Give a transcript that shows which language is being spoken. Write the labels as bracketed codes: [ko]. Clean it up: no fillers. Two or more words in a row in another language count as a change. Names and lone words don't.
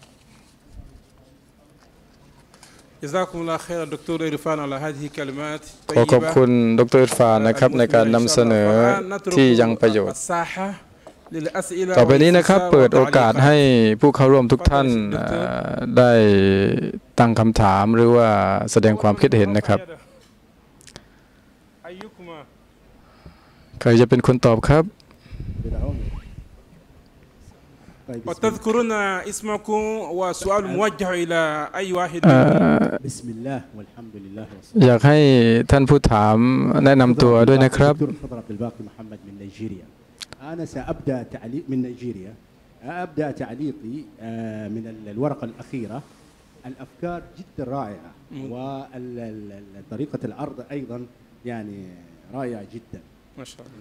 [ar] جزاكم الله خيرا د. عرفان على هذه الكلمات [th] ขอขอบคุณดรอิรฟานนะครับในการนำเสนอที่ยังประโยชน์ต่อไปนี้นะครับเปิดโอกาสให้ผู้เข้าร่วมทุกท่านได้ตั้งคำถามหรือว่าแสดงความคิดเห็นนะครับใครจะเป็นคนตอบครับ [ar] وتذكرون اسمكم وسؤال موجه إلى أي واحد بسم الله والحمد لله [th] อยากให้ท่านผู้ถามแนะนำตัวด้วยนะครับ [ar] أنا سأبدأ تعليق من نيجيريا أبدأ تعليقي من الورقة الأخيرة الأفكار جدا رائعة وطريقة العرض أيضا يعني رائعة جدا ما شاء الله